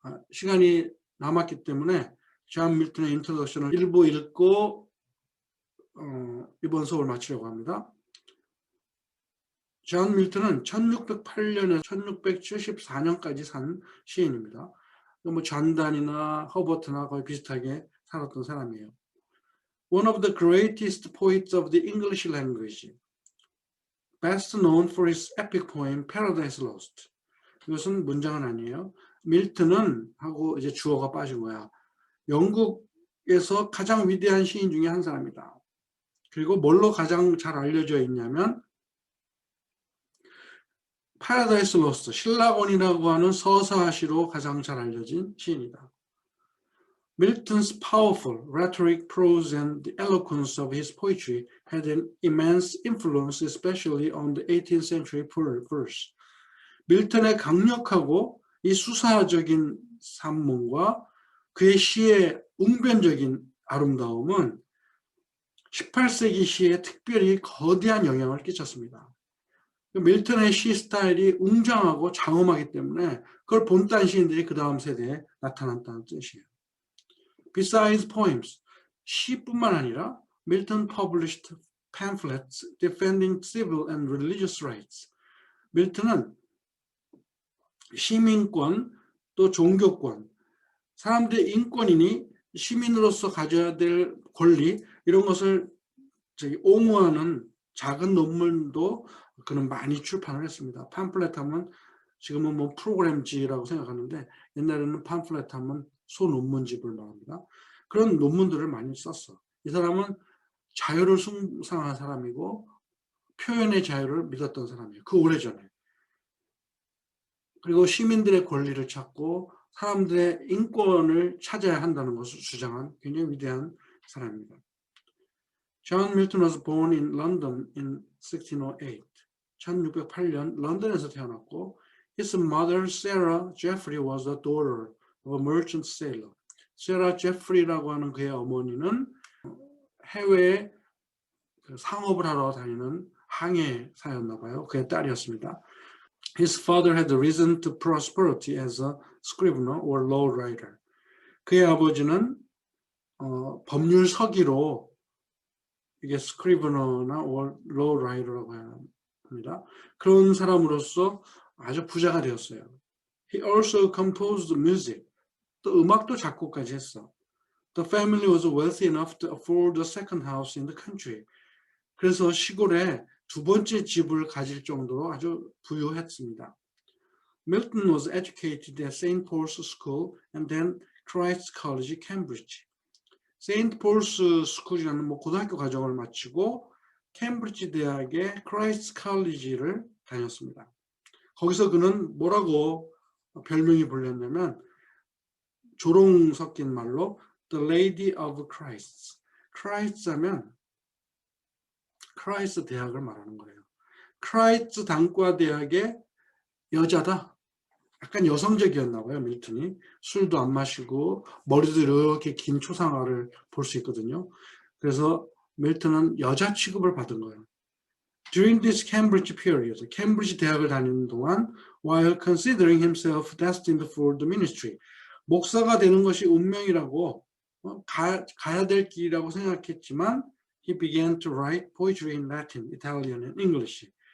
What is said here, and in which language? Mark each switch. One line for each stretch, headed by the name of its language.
Korean: 시간이 남았기 때문에 존 밀턴의 인트로덕션을 일부 읽고 이번 수업을 마치려고 합니다. 존 밀턴은 1608년에서 1674년까지 산 시인입니다. 뭐 존단이나 허버트나 거의 비슷하게 살았던 사람이에요.
English: One of the greatest poets of the English language, best known for his epic poem Paradise Lost.
Korean: 이것은 문장은 아니에요. 밀턴은 하고 이제 주어가 빠진 거야. 영국에서 가장 위대한 시인 중에 한 사람이다. 그리고 뭘로 가장 잘 알려져 있냐면 파라다이스 로스트, 신라곤이라고 하는 서사시로 가장 잘 알려진 시인이다.
English: Milton's powerful rhetoric, prose, and the eloquence of his poetry had an immense influence, especially on the 18th century verse.
Korean: 밀턴의 강력하고 이 수사적인 산문과 그의 시의 웅변적인 아름다움은 18세기 시에 특별히 거대한 영향을 끼쳤습니다. 밀턴의 시 스타일이 웅장하고 장엄하기 때문에 그걸 본딴 시인들이 그 다음 세대에 나타났다는 뜻이에요.
English: Besides poems,
Korean: 시뿐만 아니라
English: Milton published pamphlets defending civil and religious rights.
Korean: 밀턴은 시민권 또 종교권, 사람들의 인권이니 시민으로서 가져야 될 권리 이런 것을 옹호하는 작은 논문도 그는 많이 출판을 했습니다. 팜플렛 하면 지금은 뭐 프로그램지라고 생각하는데 옛날에는 팜플렛 하면 소논문집을 말합니다. 그런 논문들을 많이 썼어. 이 사람은 자유를 숭상한 사람이고 표현의 자유를 믿었던 사람이에요. 그 오래전에. 그리고 시민들의 권리를 찾고 사람들의 인권을 찾아야 한다는 것을 주장한 굉장히 위대한 사람입니다.
English: John Milton was born in London in 1608.
Korean: 1608년 런던에서 태어났고
English: his mother Sarah Jeffrey was the daughter of a merchant sailor.
Korean: Sarah Jeffrey라고 하는 그의 어머니는 해외에 상업을 하러 다니는 항해사였나 봐요. 그의 딸이었습니다.
English: His father had risen to prosperity as a scrivener or law writer.
Korean: 그의 아버지는 법률 서기로 이게 scrivener나
English: or law writer
Korean: 라고 합니다. 그런 사람으로서 아주 부자가 되었어요.
English: He also composed music.
Korean: 또 음악도 작곡까지 했어.
English: The family was wealthy enough to afford a second house in the country.
Korean: 그래서 시골에 두 번째 집을 가질 정도로 아주 부유했습니다.
English: Milton was educated at St. Paul's School and then Christ's College, Cambridge. St.
Korean: Paul's School이라는 고등학교 과정을 마치고 캠브리지 대학의 Christ's College를 다녔습니다. 거기서 그는 뭐라고 별명이 불렸냐면 조롱 섞인 말로
English: The Lady of Christ.
Korean: Christ 하면 크라이스트 대학을 말하는 거예요. 크라이스트 단과 대학의 여자다. 약간 여성적이었나 봐요, 밀턴이. 술도 안 마시고 머리도 이렇게 긴 초상화를 볼 수 있거든요. 그래서 밀턴은 여자 취급을 받은 거예요.
English: During this Cambridge period,
Korean: 캠브리지 대학을 다니는 동안
English: while considering himself destined for the ministry,
Korean: 목사가 되는 것이 운명이라고 가야 될 길이라고 생각했지만
English: he began to write poetry in Latin, Italian, and English.